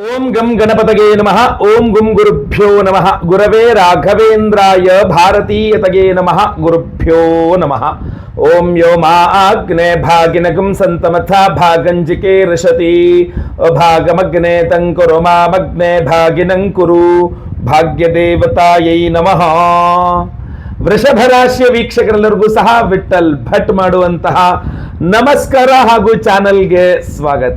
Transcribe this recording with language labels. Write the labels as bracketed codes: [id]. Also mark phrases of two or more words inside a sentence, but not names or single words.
[sa] ಓಂ ಗಂ ಗಣಪತಗೆ ನಮಃ. ಓಂ ಗುಂ ಗುರುಭ್ಯೋ ನಮಃ. ಗುರವೇ ರಾಘವೇಂದ್ರಾಯ ಭಾರತೀಯತಗೆ ನಮಃ. ಗುರುಭ್ಯೋ ನಮಃ. ಓಂ ಯೋ ಮಾ ಅಗ್ನೆ ಭಾಗಿನಗಂ ಸಂತಮಥ ಭಾಗಂಜಿಕೆ ರಶತಿ ಭಾಗಮಗ್ನೆ ತಂಕುರು ಮಾಮಗ್ನೆ ಭಾಗಿನಂಕುರು ಭಾಗ್ಯದೇವತಾಯೈ ನಮಃ. [kn] ವೃಷಭ ರಾಶಿಯ ವೀಕ್ಷಕರೆಲ್ಲರಿಗೂ ಸಹ ವಿಠಲ್ ಭಟ್ ಮಾಡುವಂತಹ ನಮಸ್ಕಾರ ಹಾಗೂ ಚಾನಲ್ಗೆ ಸ್ವಾಗತ.